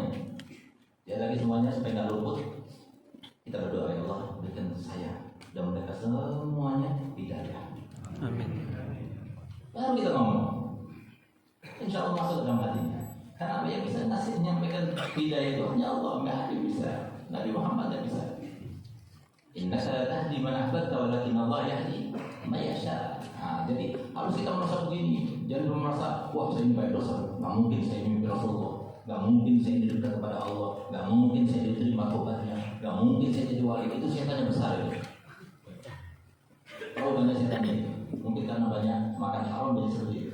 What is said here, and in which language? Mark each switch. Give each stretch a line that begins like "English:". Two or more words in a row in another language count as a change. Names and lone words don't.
Indonesian: Lihat lagi semuanya supaya nggak luput. Kita berdoa, ya Allah berikan saya dan mereka semuanya hidayah. Amin. Baru kita ngomong,
Arabic: إن شاء الله
Indonesian: masuk dalam hatinya. Karena apa yang bisa ngasih menyampaikan hidayah itu hanya Allah, nggak ada yang bisa. Nabi Muhammad nggak bisa.
Arabic: إنك لا تهدي من أحببت ولكن الله يهدي من يشاء.
Indonesian: Jadi harus kita merasa begini, jangan merasa wah saya ini banyak dosa, nggak mungkin saya ini mimpi Rasulullah, nggak mungkin saya ini dekat kepada Allah, nggak mungkin saya diterima tobatnya, nggak mungkin saya jadi wali. Itu setan yang besar itu. Kalau banyak setan itu, mungkin karena banyak makan haram jadi seperti itu.